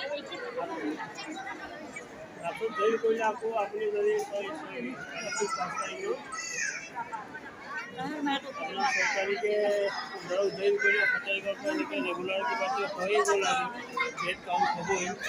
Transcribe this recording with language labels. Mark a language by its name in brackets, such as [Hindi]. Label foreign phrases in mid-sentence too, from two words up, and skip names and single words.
[Assamese] আকৌ জইন কৰিলে আকৌ আপুনি যদি 5 তাৰিখত [Bangla] सरकारी ধরো জইন করে 5 তারিখের পর থেকে রেগুলার কিবা হয়ে গেল আর [English] date count [Bangla] হবই